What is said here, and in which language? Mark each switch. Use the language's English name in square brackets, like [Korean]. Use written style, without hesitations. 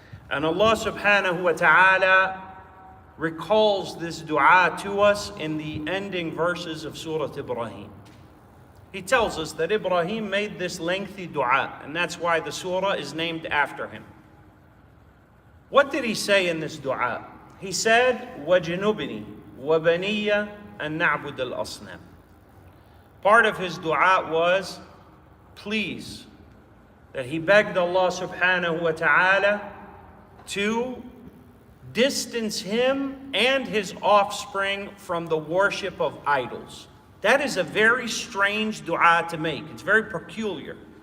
[English] And Allah subhanahu wa ta'ala recalls this dua to us in the ending verses of Surah Ibrahim. He tells us that Ibrahim made this lengthy dua, and that's why the surah is named after him. What did he say in this dua? He said, [Arabic] وَجْنُبْنِي وَبَنِيَّ أَن نَعْبُدَ الْأَصْنَامِ. [English] Part of his dua was, please, that he begged Allah subhanahu wa ta'ala to distance him and his offspring from the worship of idols. That is a very strange dua to make. It's very peculiar.